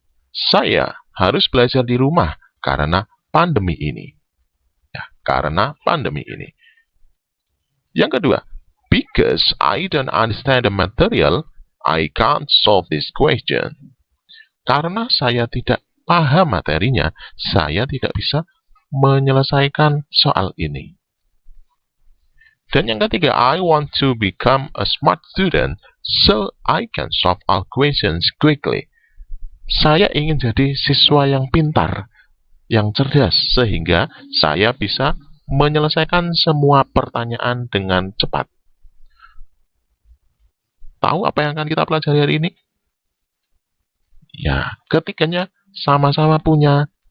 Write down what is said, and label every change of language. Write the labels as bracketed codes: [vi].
[id] Saya harus belajar di rumah karena pandemi ini. Ya, karena pandemi ini. Yang kedua, [en] because I don't understand the material, I can't solve this question. [id] Karena saya tidak paham materinya, saya tidak bisa menyelesaikan soal ini. Dan yang ketiga, [en] I want to become a smart student so I can solve all questions quickly. [id] Saya ingin jadi siswa yang pintar, yang cerdas, sehingga saya bisa menyelesaikan semua pertanyaan dengan cepat. Tahu apa yang akan kita pelajari hari ini? Ya, ketiganya sama-sama punya.